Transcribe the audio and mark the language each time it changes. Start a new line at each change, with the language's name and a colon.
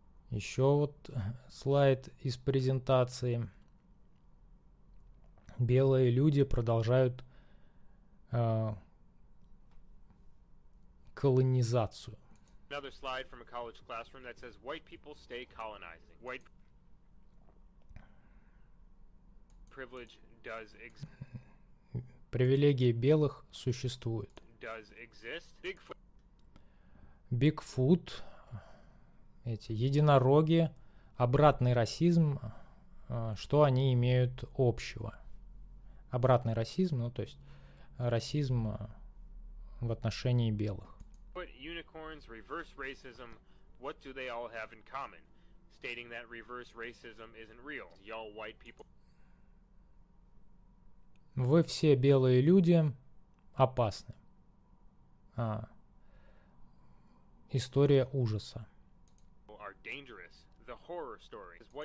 Russian: Еще вот слайд из презентации: белые люди продолжают колонизацию.
English: Another slide from a college classroom that says white people stay colonizing. White privilege does exist.
Russian: Привилегии белых существуют.
English: Does exist.
Russian: Bigfoot, эти единороги, обратный расизм, что они имеют общего? Обратный расизм, ну то есть расизм в отношении белых.
English: Unicorns reverse racism. What do they all have in common? Stating that reverse racism isn't real. Y'all white people.
Russian: Вы все белые люди опасны. История ужаса.
English: Are dangerous. The horror story.